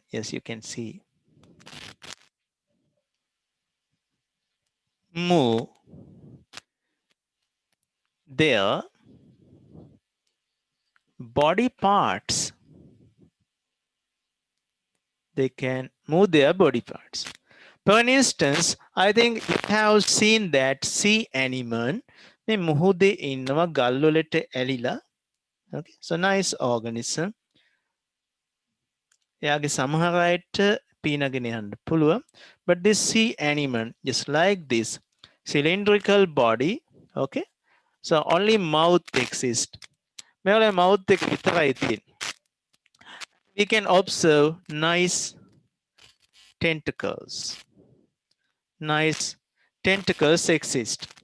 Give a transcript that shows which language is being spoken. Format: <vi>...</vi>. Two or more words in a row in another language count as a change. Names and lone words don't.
<en>Yes, you can see. Move their body parts. They can move their body parts. For instance, I think you have seen that sea anemone.</en> <si>මේ මුහුදේ ඉන්නවා ගල් වලට ඇලිලා.</si> <en>Okay, so nice organism.</en> <si>එයාගේ සමහර අයට පීනගෙන යන්න පුළුවන්.</si> <en>But this sea anemone is like this cylindrical body. Okay, so only mouth exists.</en> <si>මෙයාගේ mouth එක විතරයි තියෙන්නේ.</si> <en>We can observe nice tentacles. Nice tentacles exist.</en>